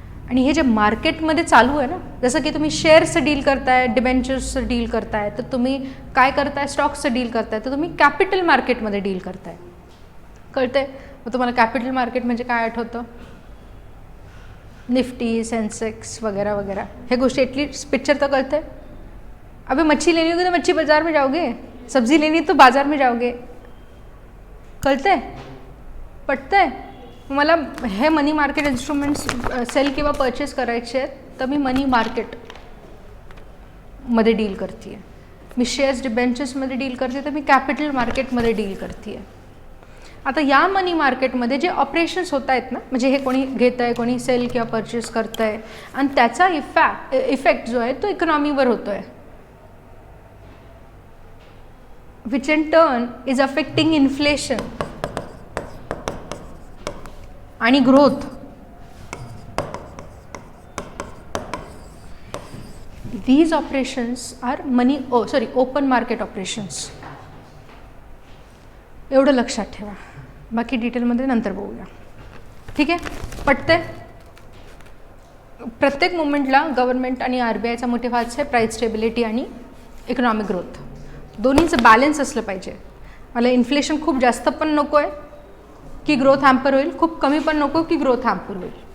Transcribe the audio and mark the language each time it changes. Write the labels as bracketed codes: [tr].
[mr] आणि हे जे मार्केटमध्ये चालू आहे ना, जसं की तुम्ही शेअर्सचं डील करताय, डिबेंचर्सचं डील करताय, तर तुम्ही काय करताय, स्टॉक्सचं डील करताय, तर तुम्ही कॅपिटल मार्केटमध्ये डील करताय. कळते? मग तुम्हाला कॅपिटल मार्केट म्हणजे काय आठवतं? निफ्टी, सेन्सेक्स वगैरह वगैरह, हे गोष्टी एटलीस्ट पिक्चर तर कळते. [hi] अबे मच्छी लेनी होगी तो मच्छी बाजार में जाओगे, सब्जी लेनी तो बाजार में जाओगे. [mr] कळते? पटते? मला हे मनी मार्केट इन्स्ट्रुमेंट्स सेल किंवा परचेस करायचे आहेत, तर मी मनी मार्केटमध्ये डील करते आहे. मी शेअर्स डिबेंचर्समध्ये डील करते, तर मी कॅपिटल मार्केटमध्ये डील करते आहे. आता या मनी मार्केटमध्ये जे ऑपरेशन्स होत आहेत ना, म्हणजे हे कोणी घेत आहे, कोणी सेल किंवा परचेस करत आहे, आणि त्याचा इफेक्ट जो आहे तो इकॉनॉमीवर होतो आहे, [en] which in turn is affecting inflation [mr] आणि growth. [en] These operations are open market operations. [mr] एवढं लक्षात ठेवा, बाकी डिटेलमध्ये नंतर बघूया. ठीक आहे? पटते? प्रत्येक मुवमेंटला गव्हर्नमेंट आणि RBIचा मोटिव्ह हाच आहे, प्राईस स्टेबिलिटी आणि इकॉनॉमिक ग्रोथ. दोन्हीचं बॅलन्स असलं पाहिजे. मला इन्फ्लेशन खूप जास्त पण नको आहे की ग्रोथ हॅम्पर होईल, खूप कमी पण नको की ग्रोथ हॅम्पर होईल.